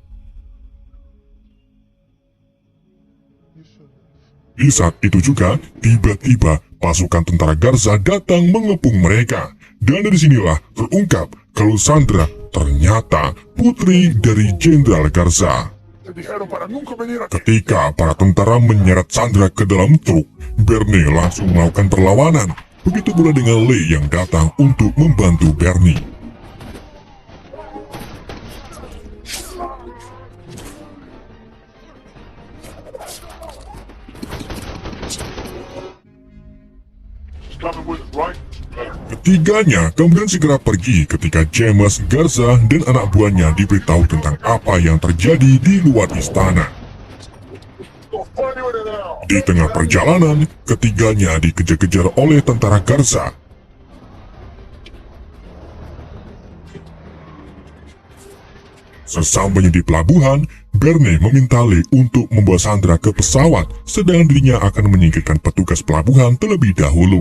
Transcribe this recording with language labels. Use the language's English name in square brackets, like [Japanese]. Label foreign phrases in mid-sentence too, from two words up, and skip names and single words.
[Indonesian] Di saat itu juga, tiba-tiba pasukan tentara Garza datang mengepung mereka. Dan dari sinilah terungkap kalau Sandra ternyata putri dari Jenderal Garza. [Spanish] Te dijeron para nunca venir aquí. [Indonesian] Ketika para tentara menyeret Sandra ke dalam truk, Bernie langsung melakukan perlawanan. Begitu pula dengan Lee yang datang untuk membantu Bernie. [English] Coming with us, right? [Indonesian] Ketiganya kemudian segera pergi ketika James, Garza, dan anak buahnya diberitahu tentang apa yang terjadi di luar istana. [English] Go find you in there. [Indonesian] Di tengah perjalanan, ketiganya dikejar-kejar oleh tentara Garza. Sesampainya di pelabuhan, Bernie meminta Lee untuk membawa Sandra ke pesawat, sedang dirinya akan menyingkirkan petugas pelabuhan terlebih dahulu.